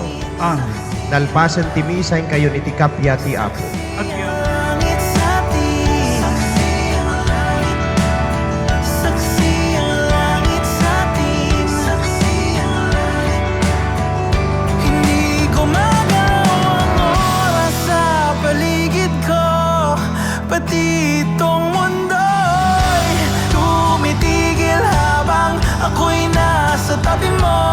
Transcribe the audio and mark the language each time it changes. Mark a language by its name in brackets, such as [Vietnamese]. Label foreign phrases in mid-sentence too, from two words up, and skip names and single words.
[Iloko] Amen. Nalpasan ti misa kayo ni ti kapya ti Apo. [Filipino] Langit sa atin. Saksi ang langit sa atin. Hindi ko magalaw ang oras sa paligid ko, pati itong mundo'y tumitigil habang ako'y nasa tabi mo.